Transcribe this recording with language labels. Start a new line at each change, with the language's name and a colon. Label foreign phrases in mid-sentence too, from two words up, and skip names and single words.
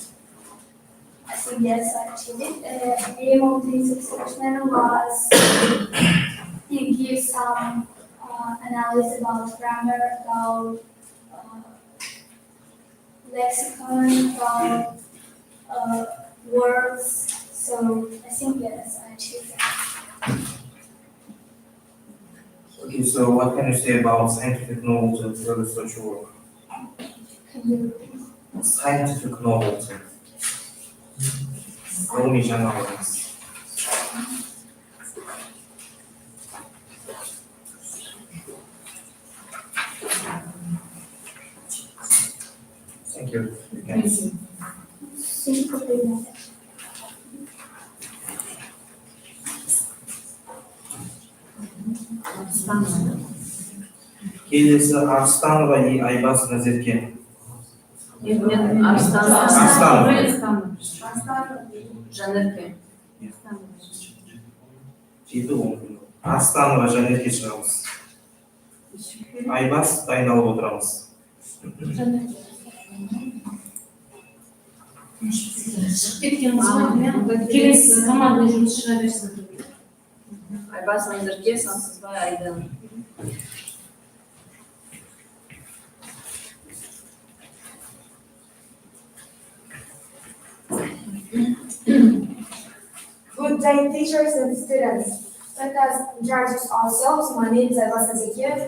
English: I think yes, I achieved it. The aim of this experiment was to give some analysis about grammar, about lexicon, about words. So I think yes, I achieved that. Okay, so what can you say about scientific knowledge and research work? Can you repeat? Scientific knowledge.
Kazakh: Ғылыми жаңалығымыз.
English: Thank you. You can- Simple method.
Kazakh: Келесі Арстанова и Айбас Назерке. Арстанов. Жанерке. Жеті он. Арстанова Жанерке шығамыз. Айбас дайындалып отырамыз. Шығып кеткен қызға келесі командный жұмыс шыға берсін. Айбас Назерке, Сансызбай Айдан.
English: Good day, teachers and students. Let us introduce ourselves. My name is Aybas Nazirke.